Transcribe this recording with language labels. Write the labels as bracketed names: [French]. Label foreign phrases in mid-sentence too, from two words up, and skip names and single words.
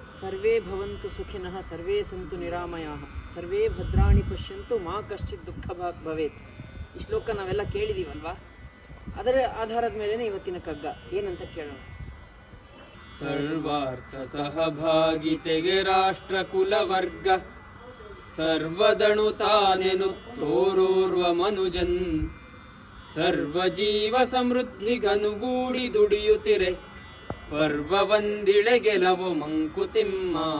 [Sanskrit] ಸರ್ವೇ ಭವಂತು ಸುಖಿನಃ ಸರ್ವೇ ಸಂತು ನಿರಾಮಯಾಃ ಸರ್ವೇ ಭದ್ರಾಣಿ ಪಶ್ಯಂತು ಮಾ ಕಶ್ಚಿತ್ ದುಃಖ ಭಾಗ್ ಭವೇತ್. [Kannada] ಈ ಶ್ಲೋಕ ನಾವೆಲ್ಲ ಕೇಳಿದೀವಲ್ವಾ? ಅದರ ಆಧಾರದ ಮೇಲೇನೆ ಇವತ್ತಿನ ಕಗ್ಗ ಏನಂತ ಕೇಳೋಣ. ಸರ್ವಾರ್ಥ ಸಹಭಾಗಿತೆಗೆ ರಾಷ್ಟ್ರ ಕುಲವರ್ಗ ಸರ್ವದಣು ತಾನೆನು ತೋರೋರ್ವ ಮನುಜನ್ ಸರ್ವಜೀವ ಸಮೃದ್ಧಿಗನುಗೂಡಿ ದುಡಿಯುತ್ತಿರೆ ಪರ್ವವಂದಿಳೆ ಗೆಲವು ಮಂಕುತಿಮ್ಮ.